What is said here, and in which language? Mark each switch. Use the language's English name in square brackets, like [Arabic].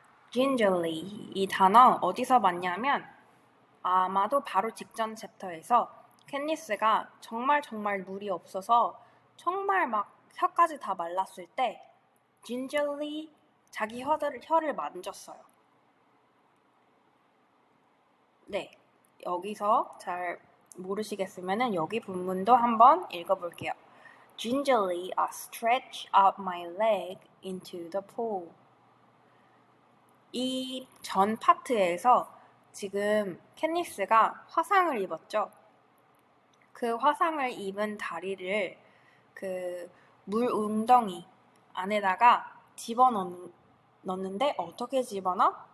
[Korean] gingerly 이 단어 어디서 봤냐면 아마도 바로 직전 챕터에서 캣니스가 정말 물이 없어서 정말 막 혀까지 다 말랐을 때 gingerly 자기 혀를 만졌어요. 네, 여기서 잘 모르시겠으면 여기 본문도 한번 읽어볼게요. [English] Gingerly I stretch out my leg into the pool. [Korean] 이 전 파트에서 지금 캣니스가 화상을 입었죠. 그 화상을 입은 다리를 그 물 웅덩이 안에다가 집어넣는데 어떻게 집어넣어?